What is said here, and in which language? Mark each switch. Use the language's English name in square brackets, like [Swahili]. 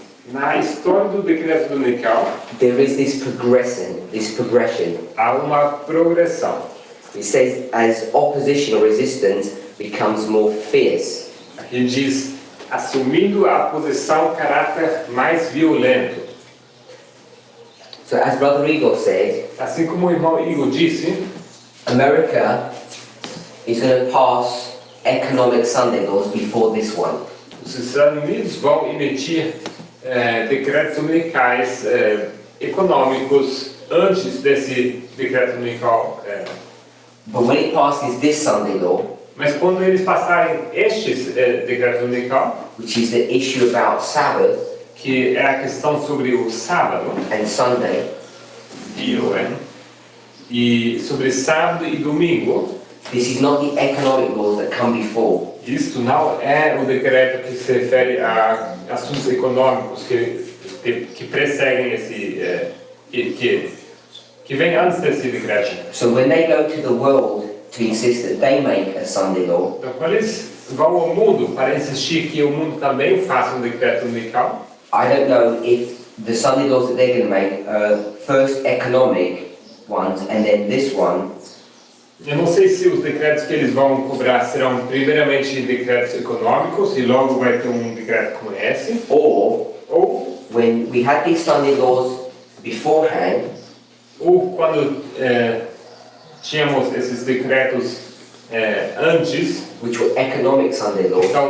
[Portuguese] na história do decreto dominical, [English] there is this progression. [Portuguese] há uma progressão. [English] It says as opposition or resistance becomes more fierce. [Portuguese] Aqui diz, assumindo a posição, caráter mais violento. [English] So as Brother Igor said, [Portuguese] Assim como o irmão Igor disse, [English] America is going to pass economic Sunday laws before this one. [Portuguese] os Estados Unidos vão emitir decretos dominicais econômicos antes desse decreto dominical. [English] But when it passes this Sunday law, [Portuguese] Mas quando eles passarem estes decretos dominical, [English] which is the issue about Sabbath [Portuguese] que é a questão sobre o sábado [English] and Sunday, [Portuguese] e sobre sábado e domingo, [English] this is not the economic laws that come before. [Portuguese] isto não é o decreto que se refere a assuntos econômicos que precedem esse que vem antes desse decreto. [English] So when they go to the world to insist that they make a Sunday law, [Portuguese] Então, quando eles vão ao mundo para insistir que o mundo também faça um decreto dominical, [English] I don't know if the Sunday laws that they're going to make are first economic ones and then this one, [Portuguese] eu não sei se os decretos que eles vão cobrar serão primeiramente decretos econômicos e logo vai ter um decreto como esse, [English] or [Portuguese] ou [English] when we had these Sunday laws beforehand, [Portuguese] quando tínhamos esses decretos antes, [English] which were economic Sunday laws,